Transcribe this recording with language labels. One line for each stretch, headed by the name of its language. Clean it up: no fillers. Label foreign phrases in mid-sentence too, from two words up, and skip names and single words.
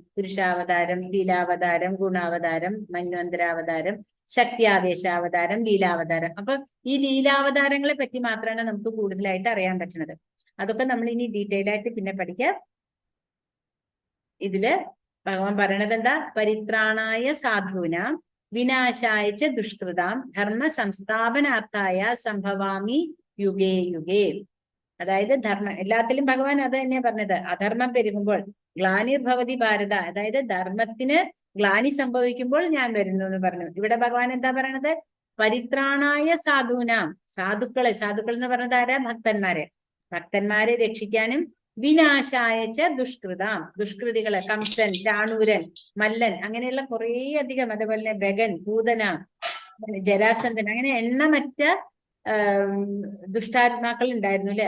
Malayalam: പുരുഷാവതാരം, ലീലാവതാരം, ഗുണാവതാരം, മന്വന്തരാവതാരം, ശക്തിയാവേശാവതാരം, ലീലാവതാരം. അപ്പൊ ഈ ലീലാവതാരങ്ങളെ പറ്റി മാത്രമാണ് നമുക്ക് കൂടുതലായിട്ട് അറിയാൻ പറ്റുന്നത്. അതൊക്കെ നമ്മൾ ഇനി ഡീറ്റെയിൽ ആയിട്ട് പിന്നെ പഠിക്കാം. ഇതില് ഭഗവാൻ പറയണത് എന്താ?
Sanskrit: പരിത്രാണായ സാധൂനാം വിനാശായ ച ദുഷ്കൃതാം ധർമ്മ സംസ്ഥാപനാർത്ഥായ സംഭവാമി യുഗേ യുഗേ.
Malayalam: അതായത് ധർമ്മം എല്ലാത്തിലും ഭഗവാൻ അത് തന്നെയാ പറഞ്ഞത്. അധർമ്മം പെരുകുമ്പോൾ
Sanskrit: ഗ്ലാനിർഭവതി ഭാരത,
Malayalam: അതായത് ധർമ്മത്തിന് ഗ്ലാനി സംഭവിക്കുമ്പോൾ ഞാൻ വരുന്നു എന്ന് പറഞ്ഞു. ഇവിടെ ഭഗവാൻ എന്താ പറയണത്?
Sanskrit: പരിത്രാണായ സാധൂനാം,
Malayalam: സാധുക്കൾ എന്ന് പറഞ്ഞത് ആരാ? ഭക്തന്മാരെ രക്ഷിക്കാനും,
Sanskrit: വിനാശായച്ച ദുഷ്കൃതാം,
Malayalam: ദുഷ്കൃതികള്, കംസൻ, ചാണൂരൻ, മല്ലൻ, അങ്ങനെയുള്ള കുറേ അധികം, അതുപോലെ ബഗൻ, പൂതന, ജരാസന്ധൻ, അങ്ങനെ എണ്ണമറ്റ ദുഷ്ടാത്മാക്കൾ ഉണ്ടായിരുന്നു അല്ലെ.